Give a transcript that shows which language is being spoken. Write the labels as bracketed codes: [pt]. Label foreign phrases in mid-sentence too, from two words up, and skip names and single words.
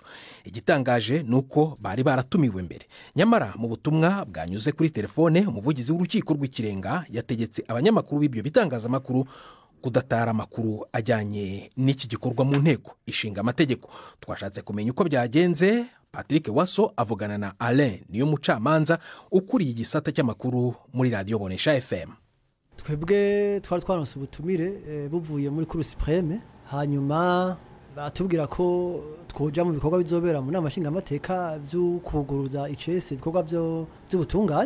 [rw] Igitangaje nuko bari baratumiwe mbere, nyamara mu butumwa bwanyuze kuri telefone umuvugizi w'urukiko rw'ikirenga yategetse abanyamakuru b'ibyo bitangazamakuru kudatara amakuru ajyanye n'iki gikorwa mu nteko ishinga amategeko. Twashatse kumenya uko byagenze. Patrick Waso avugana na Alain niyo mucamanza ukuriye igisata cy'amakuru muri radio Bonesha FM. [rn] Twebwe twari twaronse ubutumire buvuye muri [fr] Cour suprême, [rn] hanyuma batubwira ko twoja mu bikorwa bizobera mu nama nshinga amateka byo kuguruza icese ibikorwa by'ubutungane.